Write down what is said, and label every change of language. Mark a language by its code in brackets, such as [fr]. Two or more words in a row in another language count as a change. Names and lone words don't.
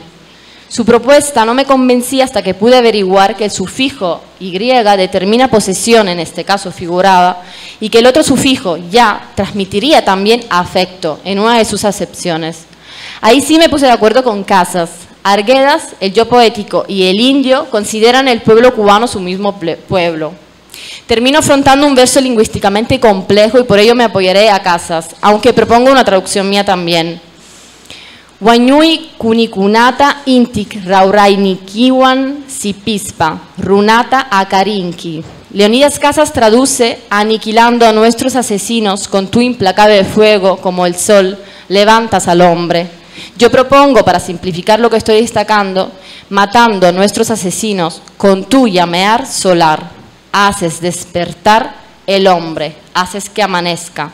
[es] Su propuesta no me convencía hasta que pude averiguar que el sufijo Y determina posesión, en este caso figurada, y que el otro sufijo ya transmitiría también afecto en una de sus acepciones. Ahí sí me puse de acuerdo con Casas. Arguedas, el yo poético y el indio consideran el pueblo cubano su mismo pueblo. Termino afrontando un verso lingüísticamente complejo y por ello me apoyaré a Casas, aunque propongo una traducción mía también. [qu] Wanyui kunikunata intik raurainikiwan sipispa, runata akarinki. [es] Leonidas Casas traduce: aniquilando a nuestros asesinos con tu implacable fuego como el sol, levantas al hombre. Yo propongo, para simplificar lo que estoy destacando, matando a nuestros asesinos con tu llamear solar, haces despertar el hombre, haces que amanezca.